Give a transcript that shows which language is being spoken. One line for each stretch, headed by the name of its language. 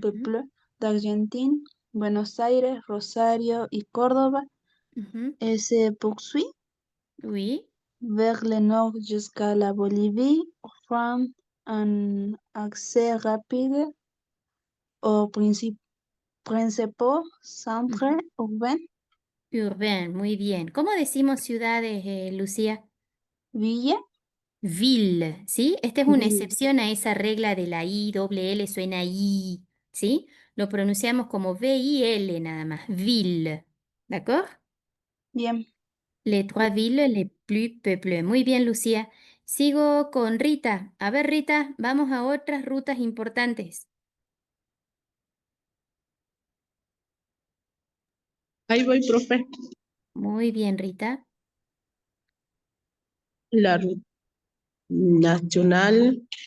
French: peuplées d'Argentine, Buenos Aires, Rosario
Spanish: y
French: Córdoba, ujú, et se poursuit oui. vers le nord jusqu'à la Bolivie, offrant un accès rapide aux principaux centres Ujú. urbains,
Spanish: Urbain, muy bien. ¿Cómo decimos ciudades, Lucía?
French: villes,
Spanish: Ville, ¿sí? Esta es una
French: villes.
Spanish: excepción a esa regla de la I, doble L suena I, ¿sí? Lo pronunciamos como V-I-L nada más, ville, ¿d'accord? Bien.
French: Les trois villes les plus peuplées.
Spanish: Muy bien, Lucía. Sigo con Rita. A ver, Rita, vamos a otras rutas importantes. Ahí voy, profe. Muy bien, Rita. La ruta nacional